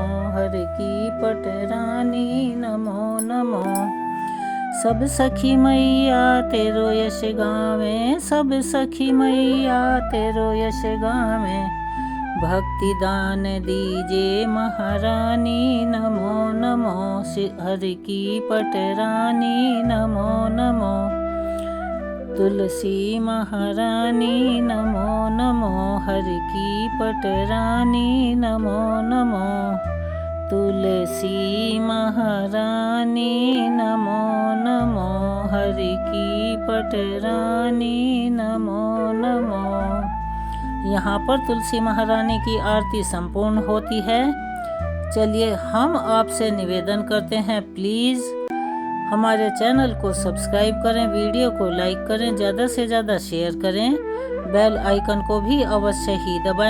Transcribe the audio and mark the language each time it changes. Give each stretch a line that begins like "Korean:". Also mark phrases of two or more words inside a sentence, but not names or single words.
Hindi: हरि की पटरानी नमो नमो। सब सखी मैया तेरो यश गावे, सब सखी मैया तेरो यश गावे। भक्ति दान दीजे महारानी, नमो नमो हर की पटरानी, नमो नमो तुलसी महारानी, नमो नमो हर की पटरानी, नमो नमो तुलसी महारानी, नमो नमो हर की पटरानी, नमो नमो। यहाँ पर तुलसी महारानी की आरती संपूर्ण होती है। चलिए हम आपसे निवेदन करते हैं, प्लीज़ हमारे चैनल को सब्सक्राइब करें, वीडियो को लाइक करें, ज़्यादा से ज़्यादा शेयर करें,
English: bell icon
Hindi: को भी अवश्य ही दबाएं।